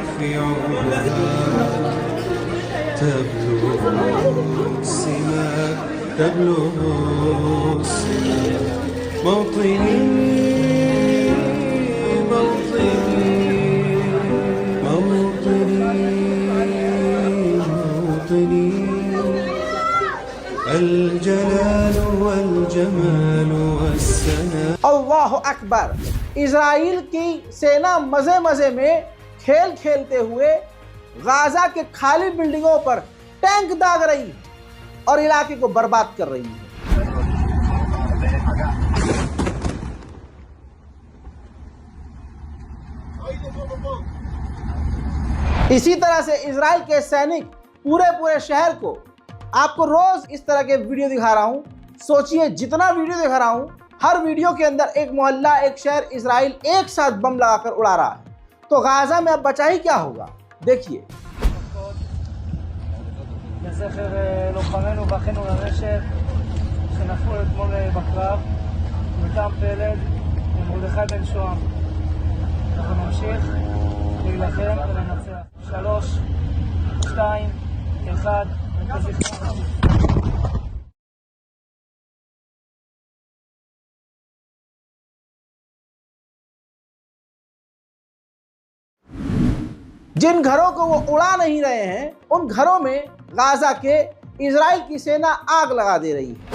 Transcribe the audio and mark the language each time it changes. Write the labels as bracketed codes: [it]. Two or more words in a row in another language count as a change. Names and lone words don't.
[ar] عربها تبلغ السماء تبلغ السماء موطني موطني موطني الجلال والجمال والسناء। الله أكبر. [hi] इजराइल की सेना मजे मजे में खेल खेलते हुए गाजा के खाली बिल्डिंगों पर टैंक दाग रही है और इलाके को बर्बाद कर रही है। इसी तरह से इजराइल के सैनिक पूरे शहर को, आपको रोज इस तरह के वीडियो दिखा रहा हूं। सोचिए जितना वीडियो दिखा रहा हूं, हर वीडियो के अंदर एक मोहल्ला, एक शहर इजराइल एक साथ बम लगाकर उड़ा रहा है। तो गाजा में अब बचा ही क्या होगा, देखिए। [he] לזכר לוחמינו ואחינו לרשת שנפלו אתמול בקרב, יותם פלד ומרדכי בן שוהם. אנחנו נמשיך להילחם ולנצח. 3, 2, 1, וזכרנו. [hi] जिन घरों को वो उड़ा नहीं रहे हैं, उन घरों में गाजा के इजराइल की सेना आग लगा दे रही है।